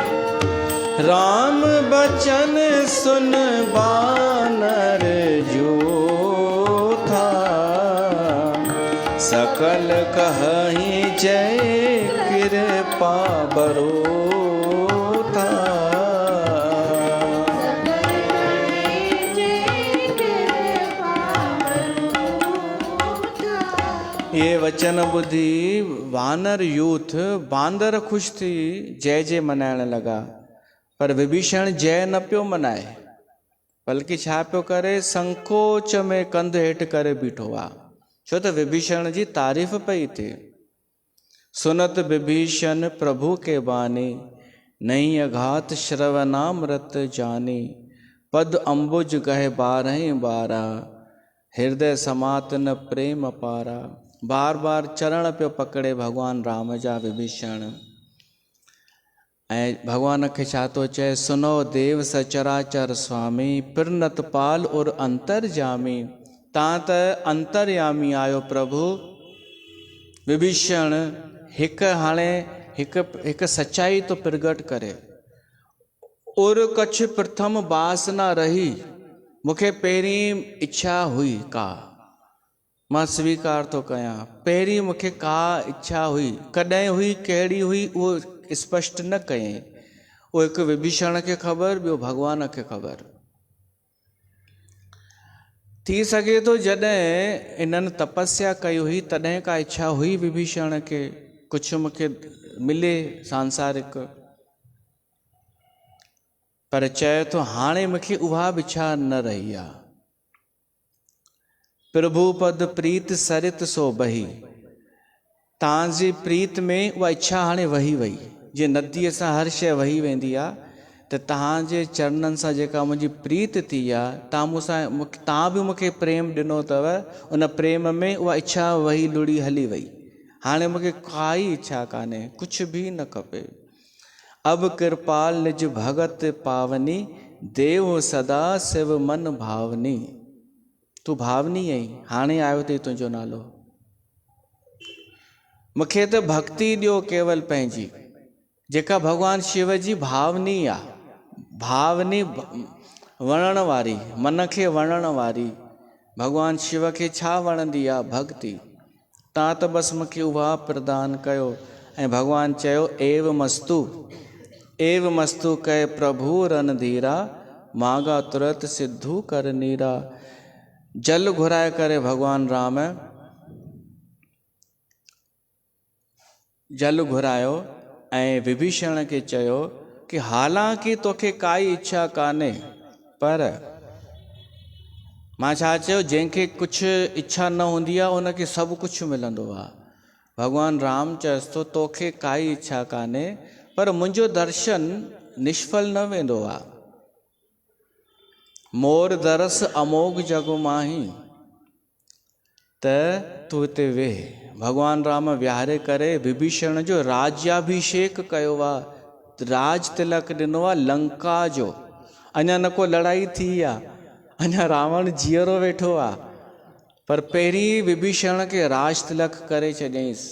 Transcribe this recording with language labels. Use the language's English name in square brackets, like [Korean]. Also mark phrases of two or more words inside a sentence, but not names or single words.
[Awadhi] राम बचन सुन बानर जो था, सकल कहि जय कृपा बरोथा। [Sindhi] ये वचन ॿुधी वानर यूथ बांदर ख़ुशि थी जय जय मनाइण लॻा, पर विभीषण जय न पियो मनाए, बल्कि छा पियो करे, संकोच में कंध हेठि करे बीठो आहे, छो त विभीषण जी तारीफ़ पई थिए। [Awadhi] सुनत विभीषण प्रभु के बानी, नहीं अघात श्रवणामृत जानी। पद अंबुज गहे 12 बारा, हृदय समात न प्रेम पारा। [Sindhi] बार बार चरण पियो पकड़े भगवान राम जा विभीषण। ऐं भगवान खे छा थो चए, [Awadhi] सुनो देव सचराचर स्वामी, पिरनत पाल और अंतरजामी। [Sindhi] तव्हां त अंतर्यामी आहियो प्रभु। विभीषण हिकु सच्चाई तो प्रगट करे, [Awadhi] और कछ प्रथम बास न रही, [Sindhi] मूंखे पहिरीं इच्छा हुई का, मां स्वीकार तो कयां, पहिरीं मूंखे का इच्छा हुई, कॾहिं हुई, कहिड़ी हुई, उहो स्पष्ट न कयईं। उहो हिकु विभीषण खे ख़बर, ॿियो भॻवान खे ख़बर। थी सघे थो जॾहिं इन्हनि तपस्या कई हुई तॾहिं का इच्छा हुई विभीषण खे, कुझु मूंखे मिले सांसारिक, पर चए थो हाणे मूंखे उहा बि इच्छा न रही आहे। [Awadhi] प्रभु पद प्रीत सरित सो बही, [Sindhi] तव्हांजी प्रीत में उहा इच्छा हाणे वही वई, जे नदीअ सां हर शइ वही वेंदी आहे, त तव्हांजे चरणनि सां जेका मुंहिंजी प्रीत थी आहे, तव्हां बि मूंखे प्रेम ॾिनो अथव, उन प्रेम में उहा इच्छा वही लुड़ी हली वई। हाणे मूंखे काई इच्छा कान्हे, कुझु बि न खपे। [Awadhi] अब कृपाल निज भगत पावनी, देव सदा शिव मन भावनी। [Sindhi] तूं भावनी आहीं, हाणे आयो अथई तुंहिंजो नालो। मूंखे त भक्ति ॾियो केवल पंहिंजी, जेका भॻवानु शिव जी भावनी आहे, भावनी वणण वारी, मन खे वणण वारी। भॻवानु शिव खे छा वणंदी आहे? भक्ति। तव्हां त बसि मूंखे उहा प्रदान कयो। ऐं भॻवानु चयो [Awadhi] एव मस्तु कय प्रभु रन धीरा, मांगा तुरत सिद्धू कर नीरा। [Sindhi] जल घुराए करे भॻवानु राम जल घुरायो ऐं विभीषण खे चयो कि हालांकि तोखे काई इच्छा कान्हे, पर मां छा चयो, जंहिंखे कुझु इच्छा न हूंदी आहे उनखे सभु कुझु मिलंदो आहे। भॻवानु राम चयसि थो तोखे काई इच्छा कान्हे, पर मुंहिंजो दर्शन निष्फल न वेंदो आहे। [Awadhi] मोर दरस अमोघ जग माही, [Sindhi] त तूं हिते वेह। भॻवानु राम विहारे करे विभीषण जो राज्याभिषेक कयो आहे, राज तिलक ॾिनो आहे लंका जो। अञा न को लड़ाई थी आहे, अञा रावण जीअरो वेठो आहे, पर पहिरीं विभीषण खे राज तिलक करे छॾियईंसि।